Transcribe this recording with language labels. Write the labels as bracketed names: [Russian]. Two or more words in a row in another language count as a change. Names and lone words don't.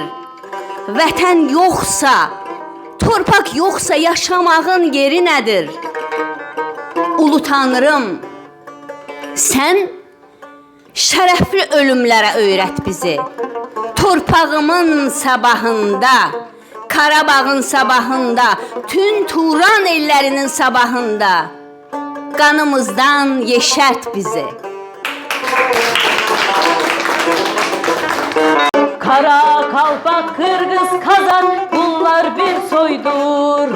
[Azerbaijani] Vətən yoxsa, torpaq yoxsa yaşamağın yeri nədir? Ulu tanrım, sən şərəfli ölümlərə öyrət bizi. Torpağımın sabahında, Qarabağın sabahında, tün Turan ellərinin sabahında, qanımızdan yeşərt bizi. [Turkish] Kara kalpak, Kırgız, Kazak bunlar bir soydur.